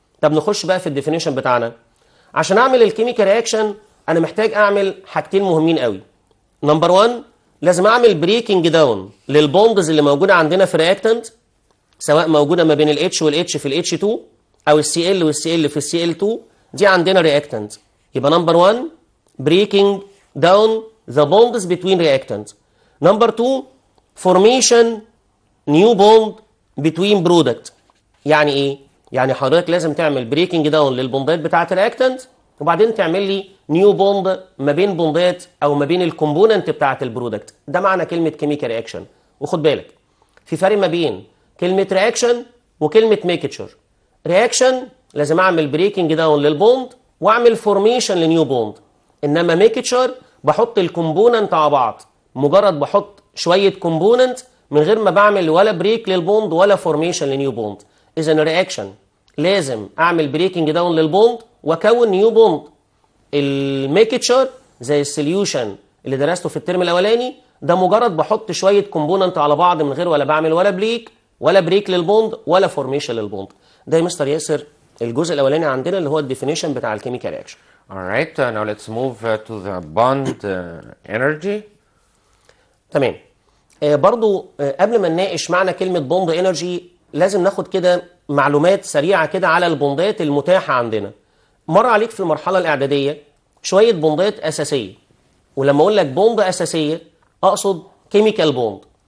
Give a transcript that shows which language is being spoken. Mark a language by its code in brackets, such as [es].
[ar] طب نخش بقى في الديفينيشن بتاعنا. عشان اعمل الكيميكال رياكشن انا محتاج اعمل حاجتين مهمين قوي. نمبر 1 لازم اعمل بريكنج داون للبوندز اللي موجوده عندنا في الرياكتنت، سواء موجوده ما بين الاتش والاتش في الاتش 2 او السي ال والسي ال في السي ال 2، دي عندنا رياكتنت. [en] يبقى number 1 breaking down the bonds between reactants. Number 2 formation new bond between product. [ar] يعني ايه؟ يعني حضرتك لازم تعمل بريكنج داون للبوندات بتاعه الرياكتنت وبعدين تعمل لي نيو بوند ما بين بوندات او ما بين الكومبوننت بتاعه البرودكت. ده معنى كلمه كيميكال رياكشن. وخد بالك في فرق ما بين كلمه رياكشن وكلمه ميكتشر. رياكشن لازم اعمل بريكنج داون للبوند واعمل فورميشن لنيو بوند، انما ميكتشر بحط الكومبوننت على بعض، مجرد بحط شويه كومبوننت من غير ما بعمل ولا بريك للبوند ولا فورميشن لنيو بوند. اذا الرياكشن لازم اعمل بريكنج داون للبوند واكون نيو بوند. الميكتشر زي السوليوشن اللي درسته في الترم الاولاني ده مجرد بحط شويه كومبوننت على بعض من غير ولا بعمل ولا بريك للبوند ولا فورميشن للبوند. ده يا مستر ياسر الجزء الاولاني عندنا اللي هو الديفينيشن بتاع الكيميكال رياكشن. [en] Alright, now let's move to the bond energy. [ar] تمام. برضو قبل ما نناقش معنى كلمة بوند انرجي لازم ناخد كده معلومات سريعة كده على البوندات المتاحة عندنا. مر عليك في المرحلة الإعدادية شوية بوندات أساسية، ولما أقول لك بوند أساسية أقصد كيميكال بوند.